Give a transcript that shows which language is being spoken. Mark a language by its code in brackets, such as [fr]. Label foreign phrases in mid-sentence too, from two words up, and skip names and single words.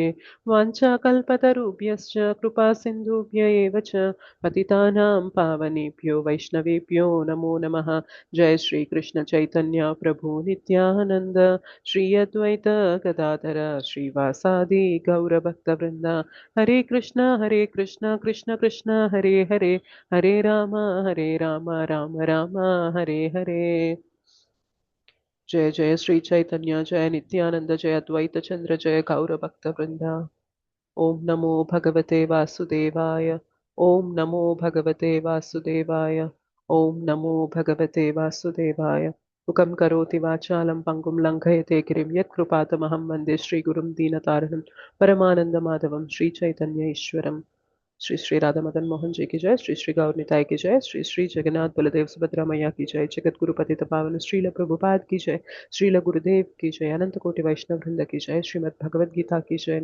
[sa] वाञ्छाकल्पतरुभ्यश्च कृपासिन्धुभ्य एव च पतितानां पावनेभ्यो वैष्णवेभ्यो नमो नमः. जय श्री कृष्ण चैतन्य प्रभु नित्यानंद श्री अद्वैत गदाधर श्रीवासादि गौरभक्तवृंद. हरे कृष्ण कृष्ण कृष्ण हरे हरे हरे राम राम राम हरे हरे. जय जय श्री चैतन्य जय नित्यानंद जय अद्वैत चंद्र जय गौर भक्त वृंदा. ओम नमो भगवते वासुदेवाय. ओम नमो भगवते वासुदेवाय. ओम नमो भगवते वासुदेवाय. मुखं करोति वाचालं पङ्गुं लङ्घयते गिरिं यत्कृपातमहं वन्दे श्रीगुरुं दीनतारिणं परमानन्दमाधवं श्रीचैतन्य ईश्वरम्. [hi] श्री श्री राधा मदन मोहन जी की जय. श्री श्री गौर निताय की जय. श्री श्री जगन्नाथ बलदेव सुभद्रा मैया की जय. जगत गुरु पतित पावन श्रील प्रभुपाद की जय. श्रील गुरुदेव की जय. अनंत कोटि वैष्णव वृंद की जय. श्रीमद् भगवद गीता की जय.